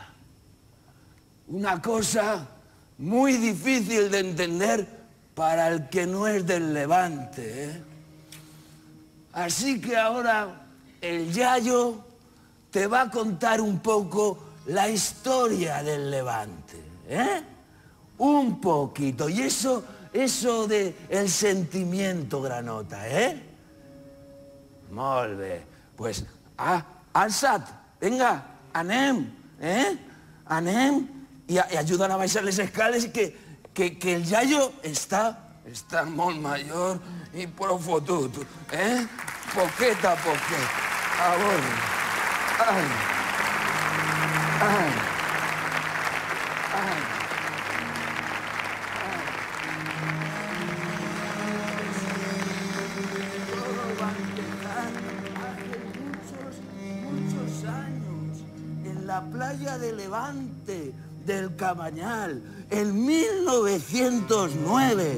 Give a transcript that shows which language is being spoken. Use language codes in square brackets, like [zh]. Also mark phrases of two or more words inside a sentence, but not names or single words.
[es] Una cosa muy difícil de entender para el que no es del Levante, ¿eh? Así que ahora el iaio te va a contar un poco la historia del Levante, ¿eh? Un poquito. Y eso de el sentimiento granota, ¿eh? [ca] Molt bé. Pues, alça't, venga, anem, ¿eh? Anem [es] y ayudan a [ca] baixar les escales, que el iaio està molt major i prou fotut, ¿eh? Poquet a poquet. A veure. Ai. Ai. Ai. [es] Todo va a empezar hace muchos años, en la playa de Levante, del Cabañal, en 1909.